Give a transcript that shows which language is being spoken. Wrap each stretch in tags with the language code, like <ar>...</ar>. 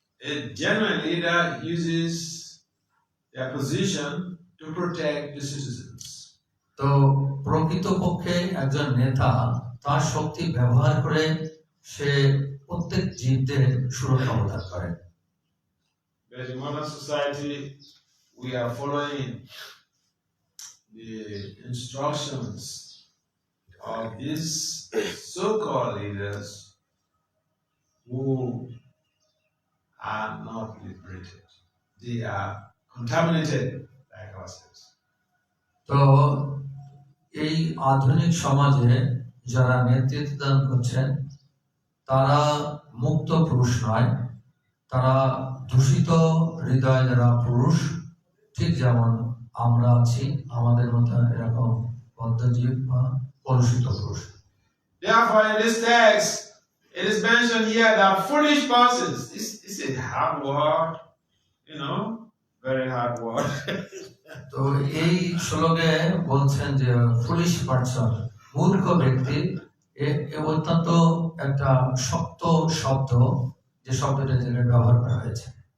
<en>A genuine leader uses their position to protect the citizens.</en> <bn>তো প্রকৃতপক্ষে একজন নেতা তার শক্তি ব্যবহার করে সে প্রত্যেক জীবদের সুরক্ষা প্রদান করেন।</bn> <en>But in modern society, we are following the instructions of these so-called leaders who are not liberated. they are contaminated like ourselves.</en> <bn>তো এই আধুনিক সমাজে যারা নেতৃত্ব দান করছেন তারা মুক্ত পুরুষ নয়, তারা দূষিত হৃদয় যারা পুরুষ, ঠিক যেমন আমরা আছি, আমাদের মতো এরকম বদ্ধজীব বা কলুষিত পুরুষ।</bn> <en>Therefore, in this text, it is mentioned here that foolish persons. It's a hard word, very hard word.</en> <bn>তো এই শ্লোকে বলছেন যে</bn> <en>foolish person,</en> <bn>মূর্খ ব্যক্তি, অত্যন্ত একটা শক্ত শব্দ, যে শব্দটা যেখানে ব্যবহার করা হয়েছে।</bn>